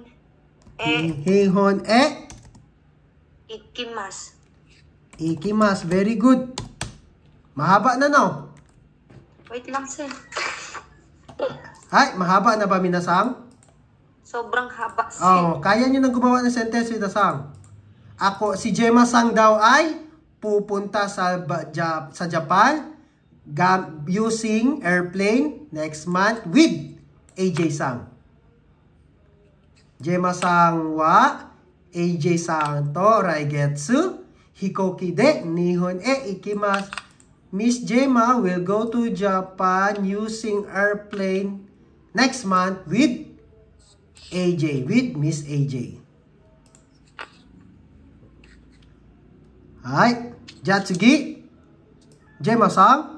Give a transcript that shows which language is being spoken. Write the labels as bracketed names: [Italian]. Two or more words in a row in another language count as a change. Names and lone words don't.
[Japanese] Hihon e. Ikimasu. Ikimas. [English] Very good. [Filipino] Mahaba na no? Wait lang sir. Hi, mahaba na ba minasang? Sobrang haba sir. Oh, kaya nyo nang gumawa ng sentence with Sang. Si Gemma Sang daw ay pupunta sa Japan [English] using airplane next month with AJ Sang. [Japanese] Gemma Sang wa AJ Sang to raigetsu hikoki de nihon e ikimasu. [English] Miss Gemma will go to Japan using airplane next month with AJ, with Miss AJ. [Japanese] Hi, Jatsugi. Gemma-san.